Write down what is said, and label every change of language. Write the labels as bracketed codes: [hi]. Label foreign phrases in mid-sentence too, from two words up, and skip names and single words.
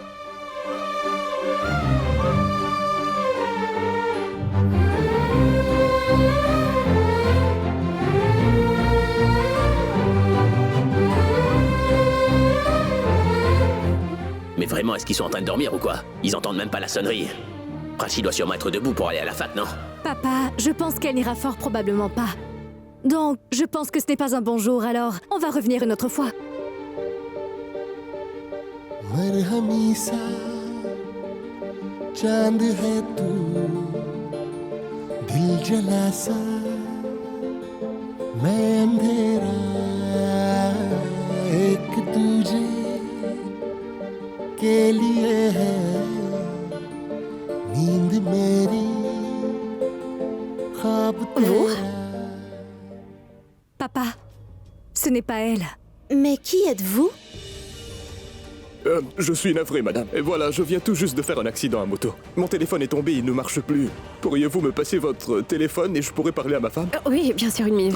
[fr] Mais vraiment, est-ce qu'ils sont en train de dormir ou quoi? Ils entendent même pas la sonnerie. Prachi doit sûrement être debout pour aller à la fac, non? Papa, je pense qu'elle n'ira fort probablement pas. Donc, je pense que ce n'est pas un bon jour, alors on va revenir une autre fois. [hi] मरहमी सा चांद है तू दिल जला सा मैं अंधेरा एक तुझे के लिए है नींद मेरी ख्वाब तेरा. [fr] Papa, ce n'est pas elle. Mais qui êtes-vous? Je suis navré, madame. Et voilà, je viens tout juste de faire un accident à moto. Mon téléphone est tombé, il ne marche plus. Pourriez-vous me passer votre téléphone et je pourrais parler à ma femme? Oui, bien sûr, une minute.